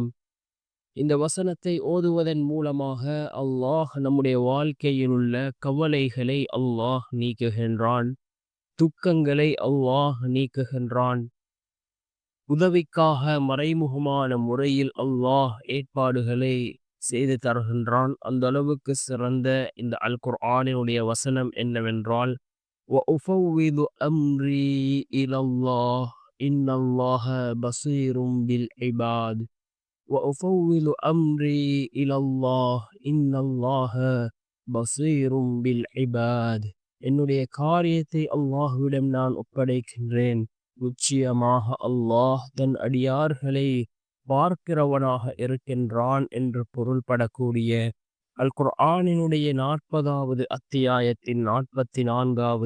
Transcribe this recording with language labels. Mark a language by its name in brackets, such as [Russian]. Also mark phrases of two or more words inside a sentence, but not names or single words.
[Tamil] இந்த வசனத்தை ஓதுவதன் மூலமாக அல்லாஹ் நம்முடைய வாழ்க்கையில் உள்ள கவலைகளை அல்லாஹ் நீக்குகின்றான், துக்கங்களை அல்லாஹ் நீக்குகின்றான். உதவிக்காக மறைமுகமான முறையில் அல்லாஹ் ஏற்பாடுகளை செய்து தருகின்றான். அந்த அளவுக்கு சிறந்த இந்த அல் குர்ஆனினுடைய வசனம் என்னவென்றால், [Arabic] وَأُفَوِّضُ أَمْرِي إِلَى اللَّهِ إِنَّ اللَّهَ بَصِيرٌ بِالْعِبَادِ وَأُفَوِّضُ أَمْرِي إِلَى اللَّهِ إِنَّ اللَّهَ بَصِيرٌ بِالْعِبَادِ. [Tamil] என்னுடைய காரியத்தை அல்லாஹ்விடம் நான் ஒப்படைக்கின்றேன். நிச்சயமாக அல்லாஹ் தன் அடியார்களை பார்க்கிறவனாக இருக்கின்றான் என்று பொருள்படக்கூடிய அல் குர்ஆனினுடைய 40வது அத்தியாயத்தின் 44வது வசனம்.